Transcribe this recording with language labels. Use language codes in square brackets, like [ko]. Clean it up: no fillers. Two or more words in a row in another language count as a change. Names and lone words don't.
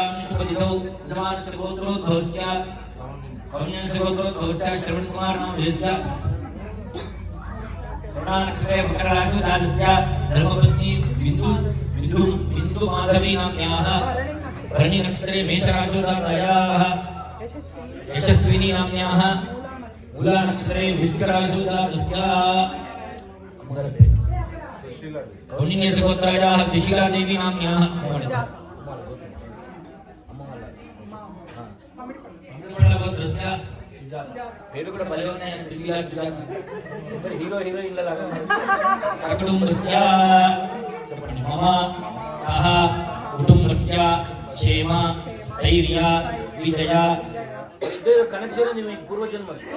[sa] शुभतिथौ उदमानस्य गोत्रोद्भवस्य कौन्यस्य गोत्रोद्भवस्य श्रवणकुमार नामधेयस्य श्रवणानक्षत्रे मकरराशौ जातस्य धर्मपत्नी बिन्दु माधवी नाम्न्याः भरणी नक्षत्रे मेषराशौ जातायाः यशस्विनी नाम्न्याः मूला नक्षत्रे वृश्चिकराशौ जातस्याः कौन्यस्य गोत्रायाः सुशीला देवी नाम्न्याः [te] गोत्रस्य పేరు కూడా భలే ఉన్నాయి సుశీలా ఇద్దరు [en] hero heroines [te] లాగా సకుటుంబస్య చెప్పండి [sa] మమ సహ కుటుంబస్య క్షేమ ధైర్య విజయ [te] ఇద్దరు కనెక్షన్ ఉంది మీ పూర్వజన్మ